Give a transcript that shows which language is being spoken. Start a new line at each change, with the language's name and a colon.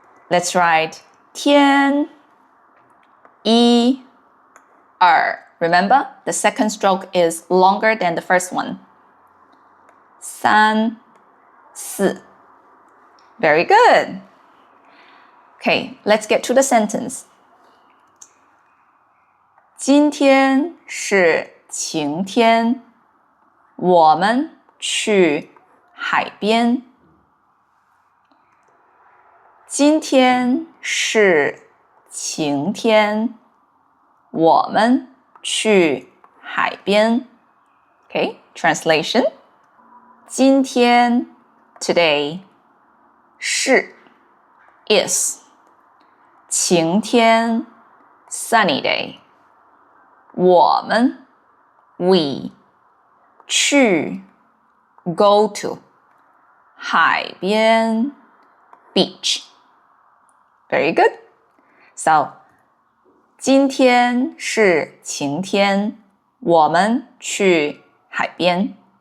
English: Let's write
Chinese: 天、一、二
English: Remember, the second stroke is longer than the first one. 3、4. Very good. Okay, let's get to the sentence.
Chinese: 今天是晴天，我们去海边。今天是晴天，我们去海边。
English: Okay, translation. 今天 today 是 is 晴天 sunny day 我们 we 去 go to 海边 beach Very good.
Chinese: So 今天是晴天，我们去海边。